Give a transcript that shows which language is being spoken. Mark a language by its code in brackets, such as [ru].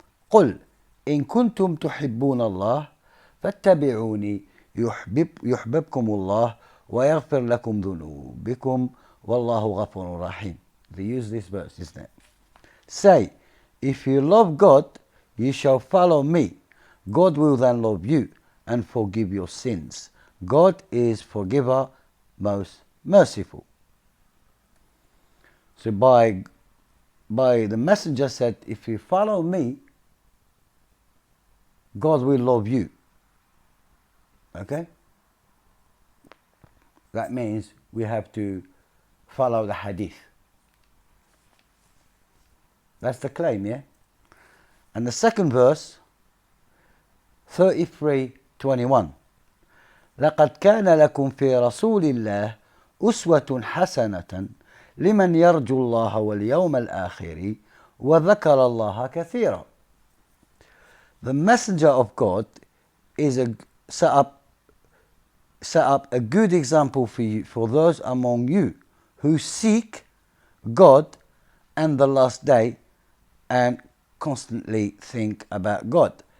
[ar] قل إن كنتم تحبون الله فاتبعوني يحببكم الله ويغفر لكم ذنوبكم والله غفور رحيم. [en] They use this verse, isn't it? Say, if you love God, you shall follow me. God will then love you and forgive your sins. God is forgiver, most merciful. So by the messenger said, if you follow me, God will love you. Okay? That means we have to follow the hadith. That's the claim, yeah? And the second verse, 33:21. [ar] لقد كان لكم في رسول الله أسوة حسنة لمن يرجو الله واليوم الآخر وذكر الله كثيرا. [en] The messenger of God is set up a good example for those among you who seek God and the last day and constantly think about God.